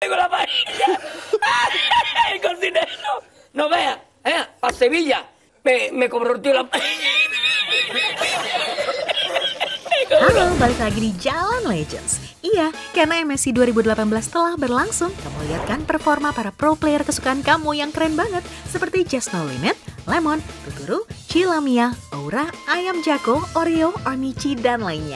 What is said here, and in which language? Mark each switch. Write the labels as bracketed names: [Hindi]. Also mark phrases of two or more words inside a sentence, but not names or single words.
[Spanish] con la paella. El cocinero. No vea, a Sevilla me convirtió la paella. [Indonesian] Halo, balik lagi di Jalan Legends. Iya, karena MSI 2018 telah berlangsung, kamu lihat kan performa para [English] pro player [Indonesian] kesukaan kamu yang keren banget, seperti Just No Limit, Lemon, Tuturu, Chilamia, Aura, Ayam Jago, Oreo, Onichi, dan lainnya.